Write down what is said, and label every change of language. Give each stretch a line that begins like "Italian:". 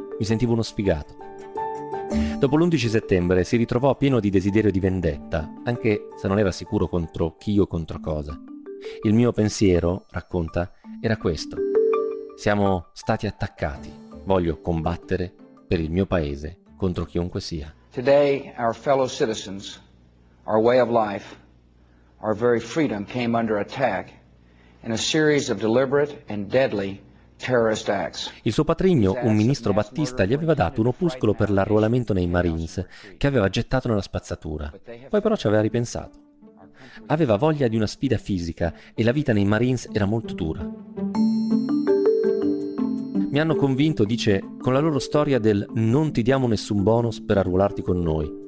Italian: Mi sentivo uno sfigato. Dopo l'11 settembre si ritrovò pieno di desiderio di vendetta, anche se non era sicuro contro chi o contro cosa. Il mio pensiero, racconta, era questo: siamo stati attaccati, voglio combattere per il mio paese contro chiunque sia.
English: Today our fellow citizens, our way of life, our very freedom came under attack in a series of deliberate and deadly terrorist acts.
Italian: Il suo patrigno, un ministro Battista, gli aveva dato un opuscolo per l'arruolamento nei Marines che aveva gettato nella spazzatura. Poi però ci aveva ripensato. Aveva voglia di una sfida fisica e la vita nei Marines era molto dura. Mi hanno convinto, dice, con la loro storia del non ti diamo nessun bonus per arruolarti con noi.